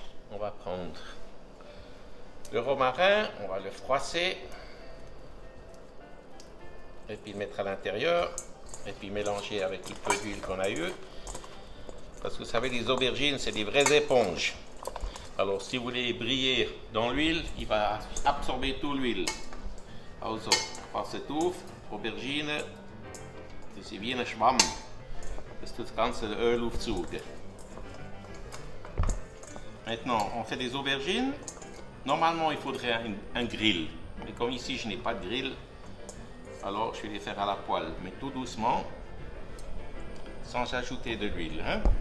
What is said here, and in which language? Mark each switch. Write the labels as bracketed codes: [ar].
[fr] On va prendre le romarin, on va le froisser et puis le mettre à l'intérieur et puis mélanger avec le peu d'huile qu'on a eu. Parce que vous savez, les aubergines, c'est des vraies éponges. Alors, si vous voulez briller dans l'huile, il va absorber toute l'huile. [de] Also, passet auf, Aubergine, das ist wie ein Schwamm. Das tut das ganze Öl aufsaugen. [fr] Maintenant, on fait des aubergines. Normalement, il faudrait un grill. Mais comme ici, je n'ai pas de grill, alors je vais les faire à la poêle. Mais tout doucement, sans ajouter de l'huile. Hein?